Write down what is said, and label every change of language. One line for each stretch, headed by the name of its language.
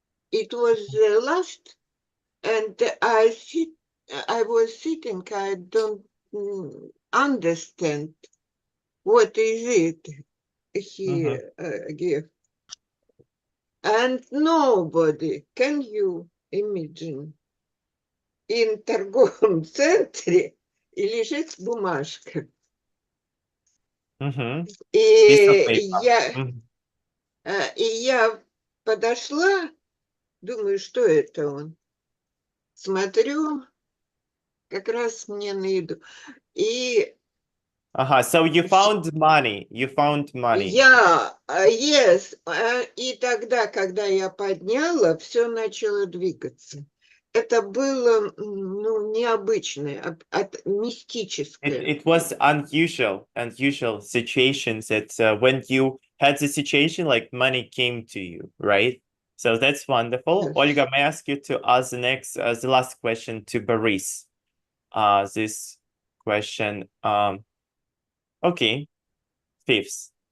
English: It was the last, and I was sitting, I don't understand what is it he gave. And nobody, can you imagine, in
Russian: торговом центре и лежит бумажка. И я подошла, думаю, что это он. Смотрю, как раз мне на еду. И
English: so you found money. You found money. Yes.
Russian: И тогда, когда я подняла, все начало двигаться. Это было, необычное, мистическое.
English: It was unusual situations that when you had the situation, like money came to you, right? So that's wonderful. Yes. Olga, may I ask you to ask the last question to Boris? This question, okay, fifth.